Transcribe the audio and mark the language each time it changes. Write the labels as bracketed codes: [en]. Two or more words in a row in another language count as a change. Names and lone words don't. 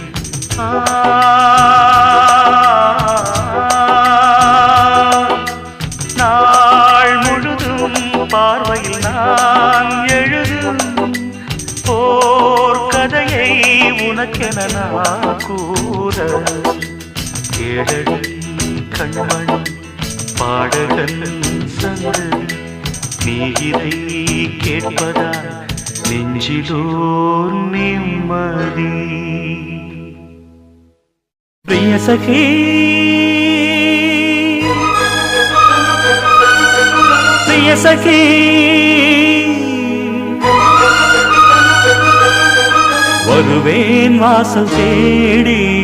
[ta] நாள் முழுதும் பார்வையில் நான் எழுதும் போர் கதையை உனக்கென நான் கூற கேளடி கண்மணி பாடகன் சங்கதி நீ இதை கேட்பதால் நெஞ்சிலோர் நிம்மதி [hi] प्रिय सखी प्रिय सखी [ta] வருவேன் வாசல் தேடி